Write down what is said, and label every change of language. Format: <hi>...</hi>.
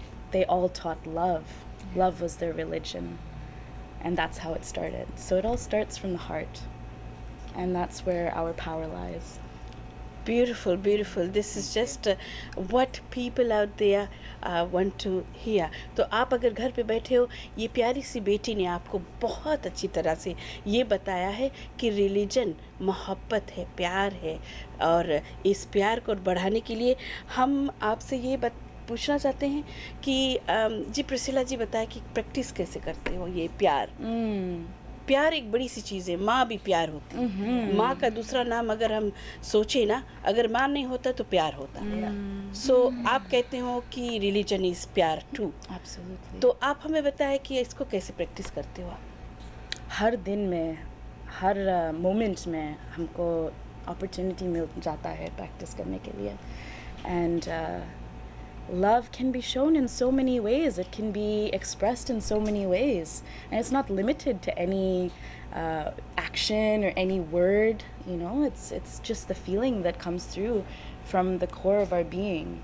<en>They all taught love. Love was their religion, and that's how it started. So it all starts from the heart, and that's where our power lies. Beautiful, beautiful. This is just what people out there want to hear.</en> <hi>तो आप अगर घर पे बैठे हो, ये प्यारी सी बेटी ने आपको बहुत अच्छी तरह से ये बताया है कि रिलीजन मोहब्बत है, प्यार है, और इस प्यार को बढ़ाने के लिए हम आपसे ये पूछना चाहते हैं कि जी प्रिसिला जी बताया कि प्रैक्टिस कैसे करते हो ये प्यार. प्यार एक बड़ी सी चीज़ है. माँ भी प्यार होती है. माँ का दूसरा नाम अगर हम सोचे ना, अगर माँ नहीं होता तो प्यार होता. सो आप कहते हो कि रिलीजन इज़ प्यार टू.</hi> <en>Absolutely.</en> <hi>तो आप हमें बताएं कि इसको कैसे प्रैक्टिस करते हो आप. हर दिन में, हर मोमेंट में हमको अपॉर्चुनिटी मिल जाता है प्रैक्टिस करने के लिए.</hi> <en>And love can be shown in so many ways. It can be expressed in so many ways, and it's not limited to any action or any word. You know, it's just the feeling that comes through from the core of our being.</en>